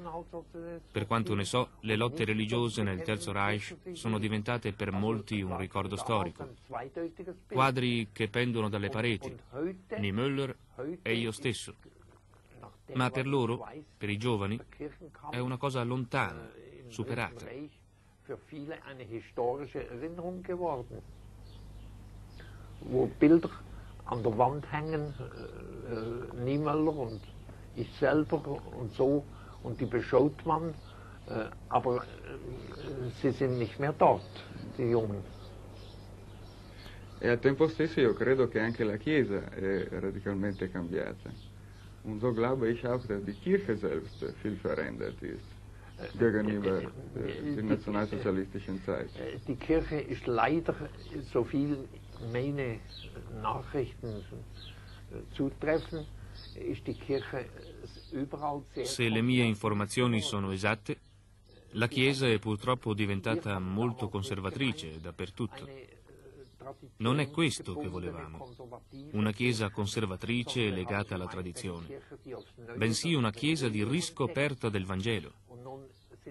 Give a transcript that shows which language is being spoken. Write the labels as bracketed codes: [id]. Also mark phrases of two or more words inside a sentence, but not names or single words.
[it] Per quanto ne so, le lotte religiose nel Terzo Reich sono diventate per molti un ricordo storico. Quadri che pendono dalle pareti, Niemöller e io stesso. Ma per loro, per i giovani, è una cosa lontana, superata. [de] Wo Bilder an der Wand hängen, Niemöller und ich selber und so, und die beschaut man, aber sie sind nicht mehr dort, die Jungen. [it] E al tempo stesso io credo che anche la Chiesa è radicalmente cambiata. [de] Und so glaube ich auch, dass die Kirche selbst viel verändert ist gegenüber der nationalsozialistischen Zeit. Die Kirche ist leider, so viel meine Nachrichten zutreffen, ist die Kirche überall sehr... [it] Se le mie informazioni sono esatte, la Chiesa è purtroppo diventata molto conservatrice dappertutto. Non è questo che volevamo, una Chiesa conservatrice e legata alla tradizione, bensì una Chiesa di riscoperta del Vangelo.